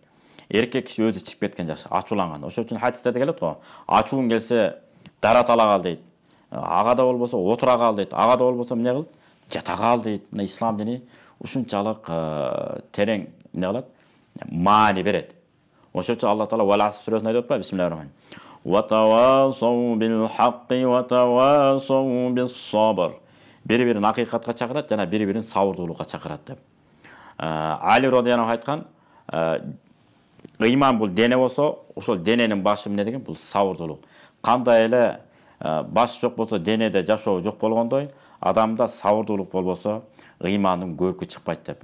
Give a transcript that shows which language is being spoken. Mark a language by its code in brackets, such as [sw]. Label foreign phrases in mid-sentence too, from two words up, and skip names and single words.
[ky] Эркек киши өзү чыгып кеткен жакшы, ачууланган. Ошон үчүн хадистерде келет го. Ачууң келсе, дара талак ал дейт. Ага да болбосо отура кал дейт. Ага да болбосо эмне кыл? Жата кал дейт. Мына ислам дини ушунчалык терең эмне кылат? Маани берет. Ошон үчүн Алла Таала Вал Аср сүрөсүндө айтып атпайбы? [ar] بسم الله الرحمن الرحيم. وتواصوا بالحق وتواصوا بالصبر. [ky] Бири-бирин акыйкатка чакырат жана бири-бирин сабырдуулукка чакырат деп. Али радыйаллаху айткан, ыйман бул дене болсо, ошол дененин башы эмне деген? Бул сабырдуулук. Кандай эле баш жок болсо денеде жашоо жок болгондой, адамда сабырдуулук болбосо ыймандын көркү чыкпайт деп.